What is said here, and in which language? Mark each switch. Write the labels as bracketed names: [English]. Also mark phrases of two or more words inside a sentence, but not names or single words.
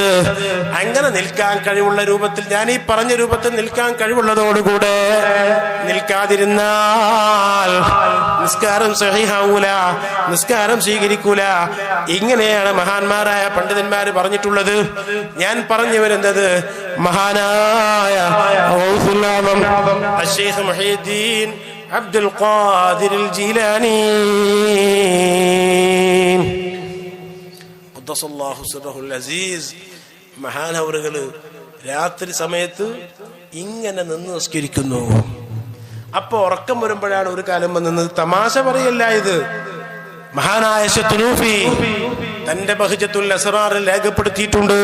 [Malayalam] അങ്ങനെ നിൽക്കാൻ കഴിവുള്ള രൂപത്തിൽ, ഞാൻ ഈ പറഞ്ഞ രൂപത്തിൽ നിൽക്കാൻ കഴിവുള്ളതോടുകൂടെ നിൽക്കാതിരുന്നാൽ നിസ്കാരം സഹീഹാവൂല, നിസ്കാരം സ്വീകരിക്കൂല. ഇങ്ങനെയാണ് മഹാന്മാരായ പണ്ഡിതന്മാര് പറഞ്ഞിട്ടുള്ളത്. ഞാൻ പറഞ്ഞു വരുന്നത് മഹാനായ الشيخ محي الدين عبد القادر الجيلاني [Arabic] قدس الله سره العزيز [Malayalam] മഹാനവറുകള് രാത്രി സമയത്ത് ഇങ്ങനെ നിന്ന് നിസ്കരിക്കുന്നു. അപ്പൊ ഉറക്കം വരുമ്പോഴാണ് ഒരു കാലം വന്നത്. തമാശ പറയല്ല ഇത്. മഹാനായ ശത്രുഫി തന്റെ ബഹ്ജത്തുൽ അസ്റാറിൽ രേഖപ്പെടുത്തിയിട്ടുണ്ട്.